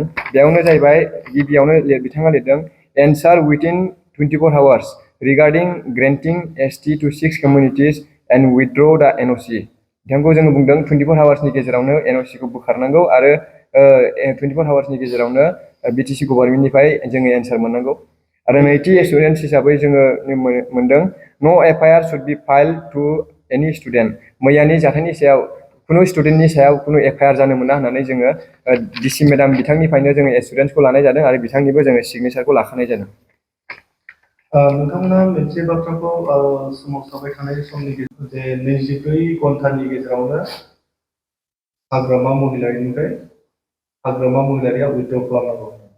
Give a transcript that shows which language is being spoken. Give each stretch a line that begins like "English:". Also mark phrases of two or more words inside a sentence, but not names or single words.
Bodo: बेयावनो जाहैबाय गिबियावनो बिथाङा लिरदों
English: answer within 24 hours regarding granting ST to 6 communities and withdraw the NOC.
Bodo: बिथांखौ जोङो बुंदों 24 आवार्सनि गेजेरावनो एनअसिखौ बोखारनांगौ आरो 24 आवार्सनि गेजेरावनो
English: BTC governmentनिफ्राय
Bodo: जोङो एन्सार मोननांगौ। आरो नैथि एसुरेन्स हिसाबै जोङो मोनदों
English: no FIR should be filed to any student.
Bodo: मैयानि जाथायनि सायाव कुनु स्टुडेन्टनि सायाव कुनु एफआइआर जानो मोना होननानै जोङो
English: DC madam
Bodo: बिथांनिफ्रायनो जोङो एसुरेन्सखौ लानाय जादों आरो बिथांनिबो जोङो सिगनेचारखौ लाखानाय जादों। नोंथांमोना मोनसे बाथ्राखौ सोमावसारबाय थानाय समनि गेजेराव जे 24 घन्टानि गेजेरावनो हाग्रामा महिलारिनिफ्राय हाग्रामा महिलारिया उइथड्र खालामनांगौ।